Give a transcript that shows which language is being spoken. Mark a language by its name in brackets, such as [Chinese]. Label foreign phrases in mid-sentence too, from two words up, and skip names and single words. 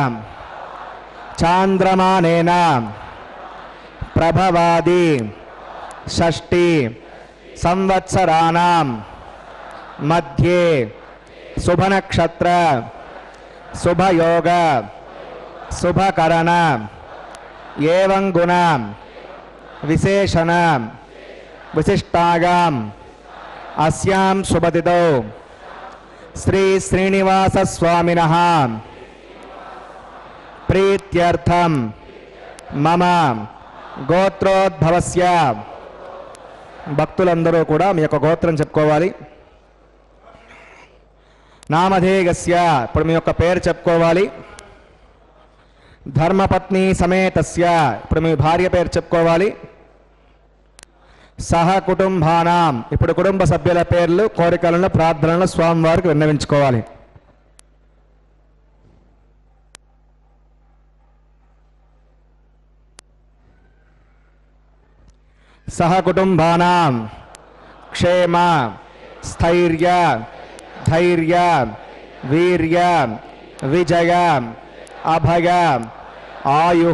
[Sanskrit] चांद्रमानेन प्रभवादि षष्ठी संवत्सराणां मध्ये शुभनक्षत्र शुभयोग शुभकरण एवं गुण विशेषण विशिष्टायां अस्यां शुभतिथौ श्री श्रीनिवास स्वामिनः प्रीत्यर्थम मम गोत्रोद्भवस्य [Telugu] భక్తులందరూ కూడా మీ యొక్క గోత్రం చెప్పుకోవాలి. నామధేయస్య ఇప్పుడు మీ యొక్క పేరు చెప్పుకోవాలి. [Sanskrit] धर्मपत्नी समेतस्य [Telugu] ఇప్పుడు మీ భార్య పేరు చెప్పుకోవాలి. [Sanskrit] सह कुटुम्बानाम् [Telugu] ఇప్పుడు కుటుంబ సభ్యుల పేర్లు కోరికలను ప్రార్థనలను స్వామివారికి విన్నవించుకోవాలి. [Sanskrit] सह कुटुंबानां क्षेम स्थैर्य धैर्य वीर्य विजय अभय आयुः